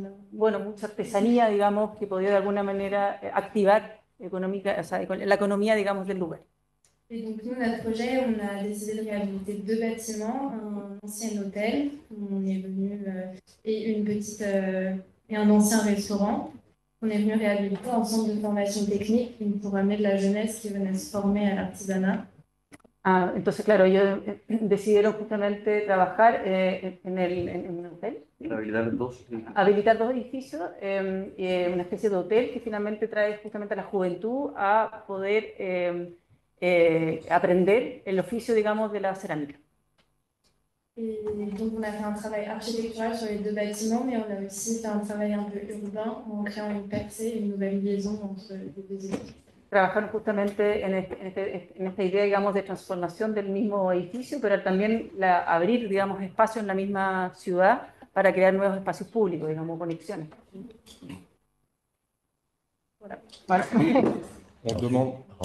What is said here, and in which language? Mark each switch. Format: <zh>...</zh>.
<es>Bueno, mucha artesanía, digamos, que podía de alguna manera activar económica, o sea, la economía, digamos, del lugar.</es> <fr>Et donc, nous, notre projet, on a décidé de réhabiliter 2 bâtiments, un ancien hôtel, où on est venu, et un ancien restaurant. On est venu réhabiliter un centre de formation technique pour amener de la jeunesse qui venait se former à l'artisanat.</fr> <es>Entonces, claro, ellos decidieron justamente trabajar en el hotel. Habilitar 2 edificios, una especie de hotel que finalmente trae justamente a la juventud a poder aprender el oficio, digamos, de la cerámica.</es> <fr>Et donc, on a fait un travail architectural sur les 2 bâtiments, mais on a aussi fait un travail un peu urbain en créant une percée, une nouvelle liaison entre les 2 édifices.</fr> <es>Trabajaron justamente en esta idea, digamos, de transformación del mismo edificio, pero también abrir, digamos, espacios en la misma ciudad para crear nuevos espacios públicos, digamos, conexiones.</es> <fr>Voilà. On demande.</fr>